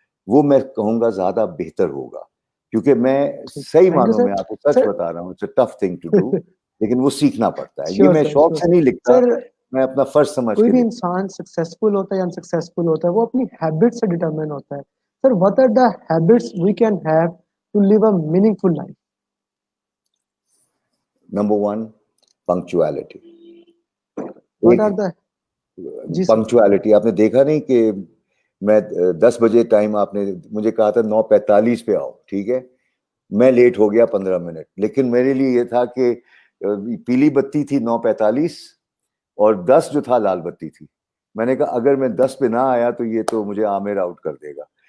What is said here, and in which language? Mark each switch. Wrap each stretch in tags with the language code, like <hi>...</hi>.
<ur>وہ میں کہوں گا زیادہ بہتر ہوگا, کیونکہ میں صحیح معنوں میں آپ کو سچ بتا رہا ہوں,</ur> <en>it's a tough thing to do,</en> <ur>لیکن وہ سیکھنا پڑتا ہے. یہ میں شوق سے نہیں لکھتا, میں اپنا فرض سمجھ کوئی کے بھی لکھتا. انسان سکسیسفل ہوتا ہے یا انسکسیسفل ہوتا ہے وہ اپنی ہیبٹ سے ڈیٹرمن ہوتا ہے.</ur> <en>Sir what are the habits we can have to live a meaningful life? Number 1, punctuality. What are the</en> <ur>جی sir</ur> <en>Punctuality.</en> <ur>آپ نے دیکھا نہیں کہ میں 10 بجے ٹائم آپ نے مجھے کہا تھا 9:45 پہ آؤ, ٹھیک ہے, میں لیٹ ہو گیا 15 منٹ, لیکن میرے لیے یہ تھا کہ پیلی بتی تھی 9:45 اور 10 جو تھا لال بتی تھی. میں نے کہا اگر میں 10 پہ نہ آیا تو یہ تو مجھے عامر آؤٹ کر دے گا.</ur>